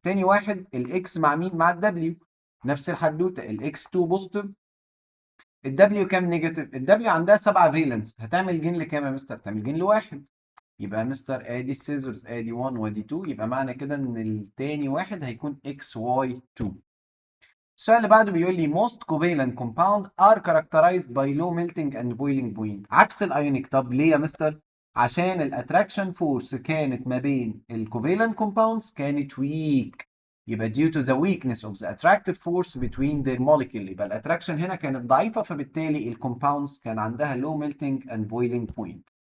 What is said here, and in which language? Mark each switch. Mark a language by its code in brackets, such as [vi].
[ar] تاني واحد الاكس مع مين؟ مع الدبليو. نفس الحدوته، الاكس 2 بوزيتيف، الدبليو كام نيجاتيف؟ الدبليو عندها 7 فالنس، هتعمل جين لكام يا مستر؟ تعمل جين لواحد. يبقى يا مستر ادي السيزورز، ادي 1 وادي 2، يبقى معنى كده ان التاني واحد هيكون اكس واي 2. السؤال اللي بعده بيقول لي [en] most covalent compound are characterized by low melting and boiling point، [ar] عكس الايونيك. طب ليه يا مستر؟ عشان الاتراكشن فورس كانت ما بين الكوفالنت compounds كانت weak، يبقى [en] due to the weakness of the attractive force between their molecule، [ar] يبقى الاتراكشن هنا كانت ضعيفة، فبالتالي الكومباوندز كان عندها [en] low melting and boiling point.